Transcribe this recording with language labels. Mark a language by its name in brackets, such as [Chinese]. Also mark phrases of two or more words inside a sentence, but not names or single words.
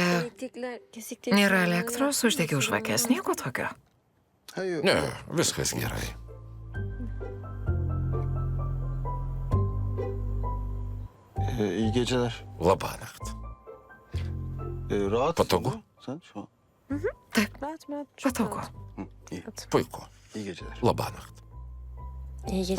[Turkish] elektrikler kesikti. [Lithuanian] nėra elektros, uždegiau žvakės, nieko tokio. Ne, viskas gerai. [Turkish] İyi geceler. [Lithuanian] Labanakt. [Turkish] Rahat. [Lithuanian] Patogu? [Turkish] Sen şu an. [Lithuanian] Taip, patogu. Puiku. [Turkish] İyi geceler. [Lithuanian] Labanakt. [Turkish] İyi geceler.